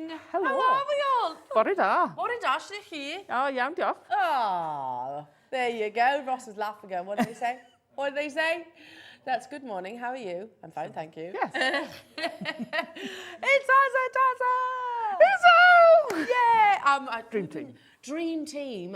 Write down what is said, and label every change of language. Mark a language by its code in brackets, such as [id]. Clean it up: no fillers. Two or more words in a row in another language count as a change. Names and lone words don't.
[cy] helo. [en] How are we all? [cy] Bore da. Bore da, sy'n chi? O, iawn, diolch. [en] Oh, there you go. Ross is laughing again. What did they say? What did they say? That's good morning. How are you? I'm fine, thank you. Yes. It's Taza! Hello! Yeah. Dream team. Dream team.